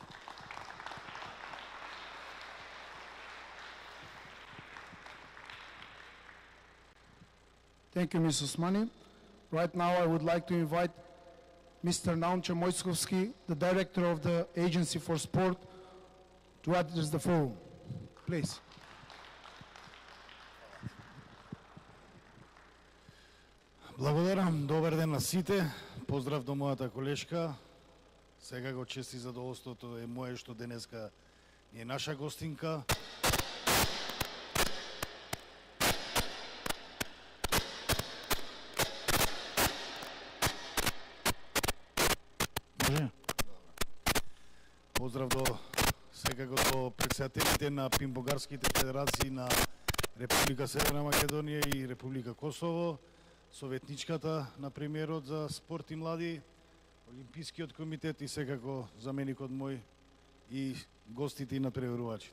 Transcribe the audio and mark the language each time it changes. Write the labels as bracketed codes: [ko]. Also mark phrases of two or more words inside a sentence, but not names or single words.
[en] Thank you, Ms. Osmani. Right now, I would like to invite Mr. Naumce Mojovski, the Director of the Agency for Sport, to address the forum. Please. [mk] Благодарам. Добар ден на сите. Поздрав до мојата колешка. Секако чест и задоволството е мое што денеска е наша гостинка. Поздрав до секако до председателите на пинбогарските федерации на Република Северна Македонија и Република Косово, советничката на премиерот за спорт и млади, Олимпискиот комитет и секако заменикот мој и гостите и надпреварувачите.